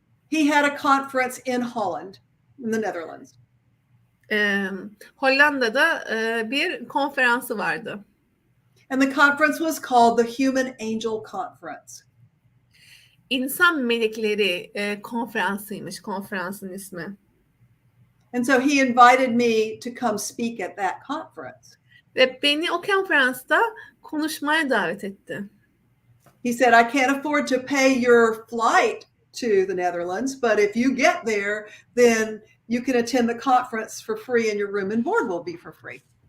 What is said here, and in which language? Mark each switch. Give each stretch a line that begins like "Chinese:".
English: He had a conference in Holland, in the Netherlands.
Turkish: Hollanda'da bir konferansı vardı.
English: And the conference was called the Human Angel Conference.
Turkish: İnsan melekleri konferansıymış konferansın ismi.
English: And so he invited me to come speak at that conference.
Turkish: Ve beni o konferansta konuşmaya davet etti.
English: He said, "I can't afford to pay your flight to the Netherlands, but if you get there, then you can attend the conference for free and your room and board will be for free."